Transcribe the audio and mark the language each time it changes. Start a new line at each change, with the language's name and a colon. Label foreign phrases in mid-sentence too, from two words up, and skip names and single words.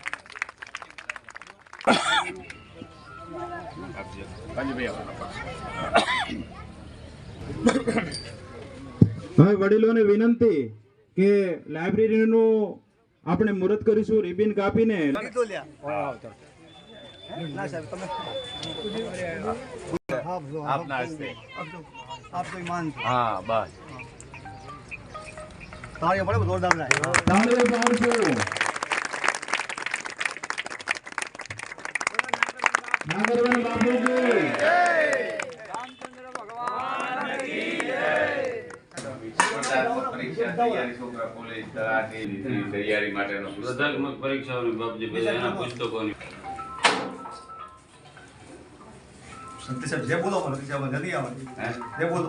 Gujarati: હવે વડીલોને વિનંતી કે લાઇબ્રેરીનું આપણે મુહૂર્ત કરીશું રિબિન કાપીને।
Hindi: हाँ बस तालियां पड़े जोरदार
Gujarati: તાળીઓ પાડશું। નાગરવન બાપુ કી જય, રામચંદ્ર ભગવાન की પરીક્ષા તૈયારી છોકરા પોલીસ તલાટી તૈયારી માટેનો સ્પર્ધાત્મક પરીક્ષાઓની બાબતે બધાના પુસ્તકોની
Hindi: सत्य से जय बोलो मारो जय बोलो नहीं आवाज जय बोलो